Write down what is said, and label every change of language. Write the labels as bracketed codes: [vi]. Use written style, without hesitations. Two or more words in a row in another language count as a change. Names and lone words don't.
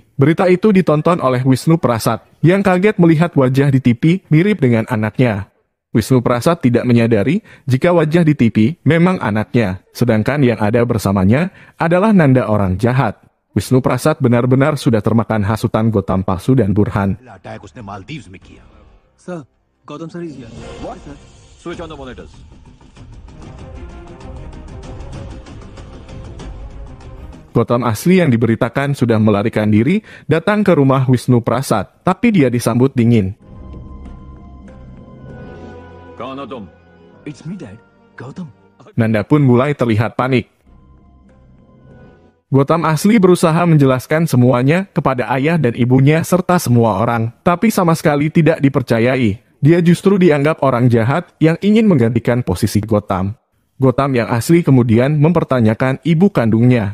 [id] Berita itu ditonton oleh Wisnu Prasad, yang kaget melihat wajah di TV mirip dengan anaknya. Wisnu Prasad tidak menyadari jika wajah di TV memang anaknya, sedangkan yang ada bersamanya adalah Nanda orang jahat. Wisnu Prasad benar-benar sudah termakan hasutan Gotham palsu dan Burhan. [hi] अटैक उसने मालदीव्स में किया। [en] Sir Gautam sir is here what sir Switch on the monitors. [id] Gotham asli yang diberitakan sudah melarikan diri datang ke rumah Wisnu Prasad, tapi dia disambut dingin. [hi] कौन हो तुम? [en] It's me dad Gautam [id] Nanda pun mulai terlihat panik. Gotham asli berusaha menjelaskan semuanya kepada ayah dan ibunya serta semua orang, tapi sama sekali tidak dipercayai. Dia justru dianggap orang jahat yang ingin menggantikan posisi Gotham. Gotham yang asli kemudian mempertanyakan ibu kandungnya.